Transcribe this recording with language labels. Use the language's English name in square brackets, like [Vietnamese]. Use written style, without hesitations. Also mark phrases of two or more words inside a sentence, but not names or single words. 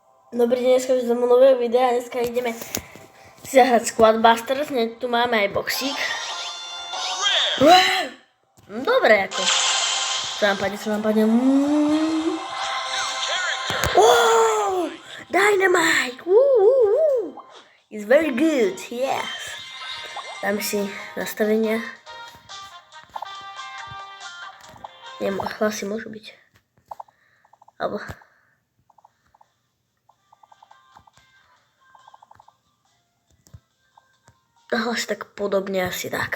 [Slovak] Dobrý deň, dneska už som nového videa, dneska ideme si zahrať Squadbusters, tu máme aj boxík. Dobre ako. Čo nám padne. Wow! [English] Dynamite! It's very good, yes. [Slovak] Dáme si nastavenia. Neviem, hlasy môžu byť. Alebo... Hlas tak podobne asi tak.